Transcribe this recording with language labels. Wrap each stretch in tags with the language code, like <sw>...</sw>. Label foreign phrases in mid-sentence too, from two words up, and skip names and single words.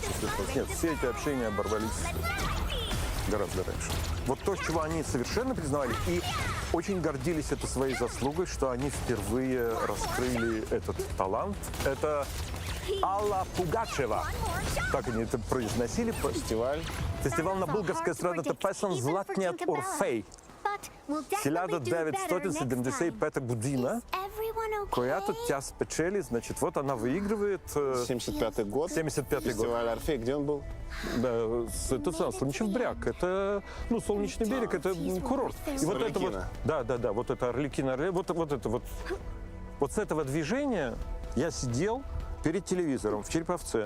<ru>Нет, все эти общения оборвались гораздо раньше. Вот то, чего они совершенно признавали и очень гордились это своей заслугой, что они впервые раскрыли этот талант. Это Алла Пугачева. Так они это произносили.</ru> <bg>Фестиваль на Булгарская страна это песен «Златният Орфей». 1975 година, която тя спечели,</bg> <ru>значит, вот она выигрывает... 75-й год? 75-й год. Фестиваль «Орфей», где он был? Да, это Солнечный бряг, это, ну, Солнечный берег, это курорт. И вот это вот, да, вот это Арлекино, вот это вот. Вот с этого движения я сидел перед телевизором в Череповце.</ru>